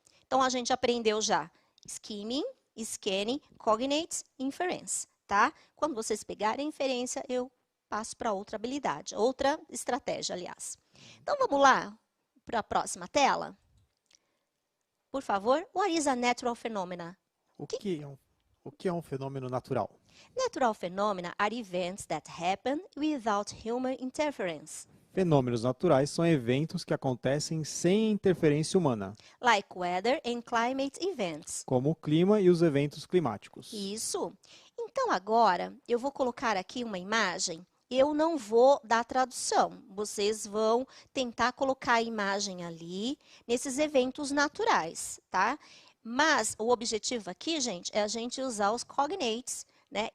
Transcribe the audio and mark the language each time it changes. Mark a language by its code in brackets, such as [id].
[pt] Então, a gente aprendeu já skimming, scanning, cognates, inference, tá? Quando vocês pegarem a inferência, eu passo para outra habilidade, outra estratégia, aliás. Então, vamos lá para a próxima tela. Por favor, [en] what is a natural phenomena? [pt] O que é um fenômeno natural? [en] Natural phenomena are events that happen without human interference. [pt] Fenômenos naturais são eventos que acontecem sem interferência humana, [en] Like weather and climate events. [pt] como o clima e os eventos climáticos. Isso. Então, agora, eu vou colocar aqui uma imagem. Eu não vou dar tradução. Vocês vão tentar colocar a imagem ali, nesses eventos naturais, tá? Mas o objetivo aqui, gente, é a gente usar os cognates, né?